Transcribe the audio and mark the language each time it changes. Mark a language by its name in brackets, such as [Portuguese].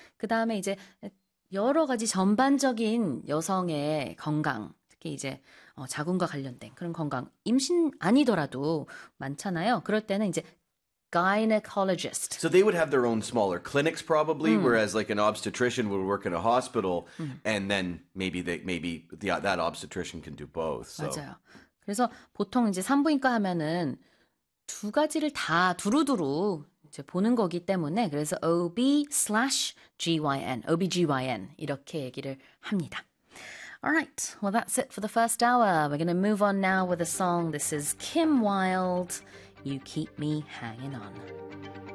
[Korean] 그 다음에 이제 여러 가지 전반적인 여성의 건강, 특히 이제 자궁과 관련된 그런 건강, 임신 아니더라도 많잖아요. 그럴 때는 이제 gynecologist. [English] So they would have their own smaller clinics probably, whereas like an obstetrician would work in a hospital, and then maybe that obstetrician can do both, so. [Korean] 맞아요. 그래서 보통 이제 산부인과 하면은 두 가지를 다 두루두루 이제 보는 거기 때문에 그래서 OB/GYN, OBGYN 이렇게 얘기를 합니다. [English] All right. Well, that's it for the first hour. We're going to move on now with a song. This is Kim Wilde, You Keep Me Hanging On.